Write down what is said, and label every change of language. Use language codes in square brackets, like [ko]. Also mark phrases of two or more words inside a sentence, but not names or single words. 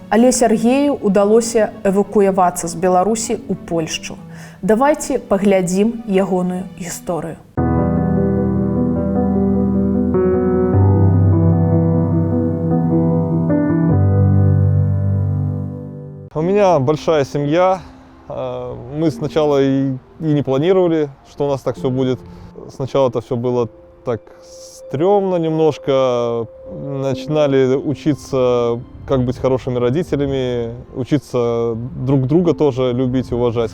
[be] Але Сергею удалося эвакуявацца з Беларусі ў Польшчу. Давайце паглядзім ягоную гісторыю. [ru] У меня большая семья. Мы сначала и не планировали, что у нас так все будет. Сначала это все было так стрёмно немножко. Начинали учиться, как быть хорошими родителями, учиться друг друга тоже любить и уважать.